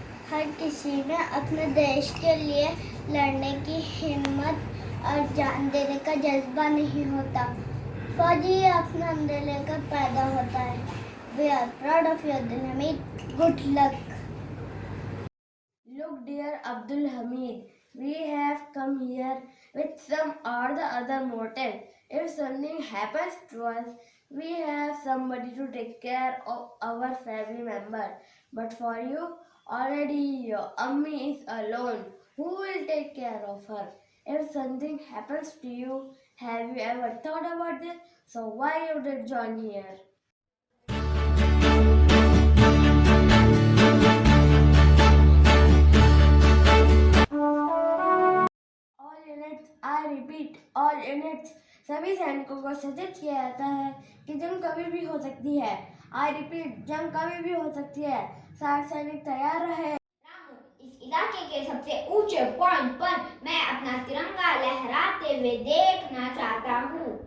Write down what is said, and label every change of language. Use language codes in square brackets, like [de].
[hi] हर किसी में अपने देश के लिए लड़ने की हिम्मत और जान देने का जज्बा नहीं होता. फौजी अपना अंदर लेकर पैदा होता है. [en] We are proud of you, Abdul Hamid. Good luck. Look, dear Abdul Hamid, we have come here with some or the other motive. If something happens to us, we have somebody to take care of our family member. But for you, already your Ammi is alone. Who will take care of her? If something happens to you, have you ever thought about this? So why you did join here? All units, I repeat, all units. [hi] सभी सैनिकों को सचेत किया जाता है कि जंग कभी भी हो सकती है. [en] I repeat, [hi] जंग कभी भी हो सकती है. सारे सैनिक तैयार रहे. इस इलाके के सबसे ऊंचे पॉइंट पर मैं अपना तिरंगा लहराते हुए देखना चाहता हूँ.